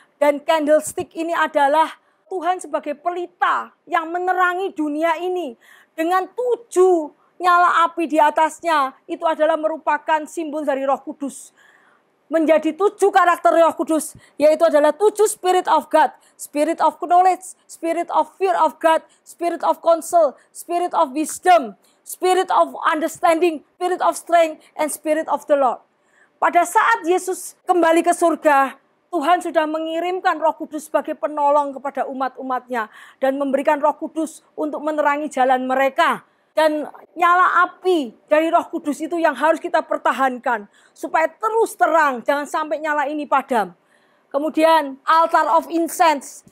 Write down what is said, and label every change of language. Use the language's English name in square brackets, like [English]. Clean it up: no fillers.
[Indonesian] Dan candlestick ini adalah Tuhan sebagai pelita yang menerangi dunia ini dengan 7 nyala api di atasnya. Itu adalah merupakan simbol dari Roh Kudus. Menjadi 7 karakter Roh Kudus, yaitu adalah 7 [English] Spirit of God. Spirit of knowledge, Spirit of fear of God, Spirit of counsel, Spirit of wisdom, Spirit of understanding, Spirit of strength, and Spirit of the Lord. [Indonesian] Pada saat Yesus kembali ke surga, Tuhan sudah mengirimkan Roh Kudus sebagai penolong kepada umat-umatnya. Dan memberikan Roh Kudus untuk menerangi jalan mereka. Dan nyala api dari Roh Kudus itu yang harus kita pertahankan. Supaya terus terang, jangan sampai nyala ini padam. Kemudian [English] altar of incense.